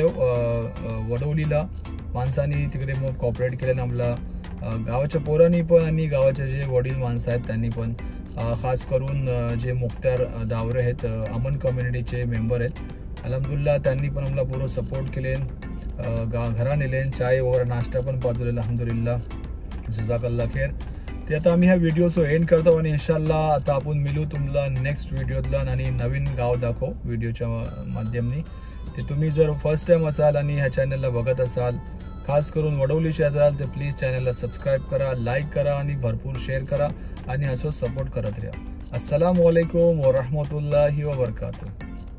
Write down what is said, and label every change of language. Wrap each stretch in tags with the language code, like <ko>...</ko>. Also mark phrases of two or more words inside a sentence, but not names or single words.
<mr>वडवलीला माणसांनी तिकडे मोब कॉपरेट केल्याने आम्हाला गावाच्या पोरांनी पण आणि गावाचे जे वडील माणसं आहेत त्यांनी पण खास करून जे मुख्तार दावरे आहेत अमन कम्युनिटीचे मेंबर आहेत अल्हम्दुलिल्लाह त्यांनी पण आम्हाला पूर्ण सपोर्ट केले. घरा नेले चाय वगैरे नाश्ता पण पाठवलेला अल्हम्दुलिल्लाह.</mr> <ar>جزاك الله خير.</ar> <mr>ते आता आम्ही ह्या व्हिडिओचं एंड करतो आणि इंशाल्लाह आता आपण मिळू तुम्हाला नेक्स्ट व्हिडिओतला आणि नवीन गाव दाखव व्हिडिओच्या माध्यमाने. ते तुम्ही जर</mr> <en>first time</en> <mr>असाल आणि ह्या चॅनलला बघत असाल खास करून वडवलीचे असाल तर प्लीज चॅनलला सबस्क्राईब करा, लाईक करा आणि भरपूर शेअर करा आणि असंच सपोर्ट करत राहा.</mr> <ar>السلام عليكم ورحمة الله وبركاته.</ar>